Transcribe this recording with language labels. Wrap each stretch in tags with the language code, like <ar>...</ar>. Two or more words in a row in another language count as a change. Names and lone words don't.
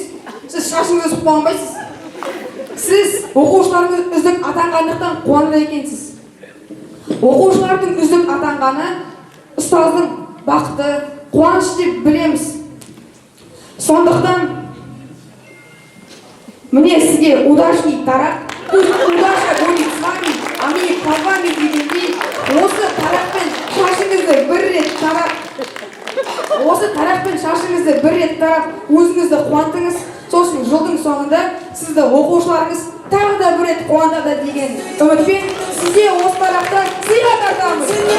<kk>Сіз шашыңызды қуанбайсыз. Сіз оқушыларыңыз үздік атанғандықтан қуанады екенсіз. Оқушылардың үздік атанғаны ұстаздың бақыты, қуаныш деп білеміз. Сондықтан мне сізге удачный тарап,</kk> <ru>удача будет с вами, а не по вами</ru> <kk>дегендей, осы тараппен шашыңызды бір рет тарап, өзіңізді қуантыңыз. Сосын жылдың соңында сізді оқушыларыңыз тағы да бір рет қуантады деген үмітпен сізге осы тараптан сыйға тартамыз.</kk>